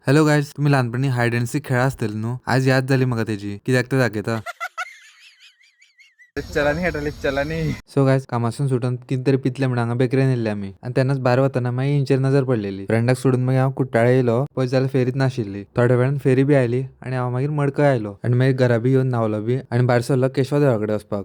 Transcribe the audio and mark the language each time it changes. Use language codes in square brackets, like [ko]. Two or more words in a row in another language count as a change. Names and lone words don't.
[en] hello guys, [mr] तुम्ही लहानपणी [en] hide and seek [mr] खेळा असतील नो. [kok] आज याद झाली मग त्याची कित्याक ते दाखयता. [en] so guys, [kok] कामासून सुटून कितीतरी पितले म्हणून हांगा बेकरी नेल्ले आम्ही आणि त्यांनाच भायर वतना मागीर इंचेर नजर पडलेली. फ्रेंडाक सोडून मागीर हांव कुट्टाळे येयलो. पळयत जाल्यार फेरीत नाशिल्ली. थोड्या वेळान फेरी बी आयली आणि हांव मागीर मडकय आयलो आणि मागीर घरा बी येवन न्हावलो बी आणि भायर सरलो केशव देवळा कडेन वचपाक.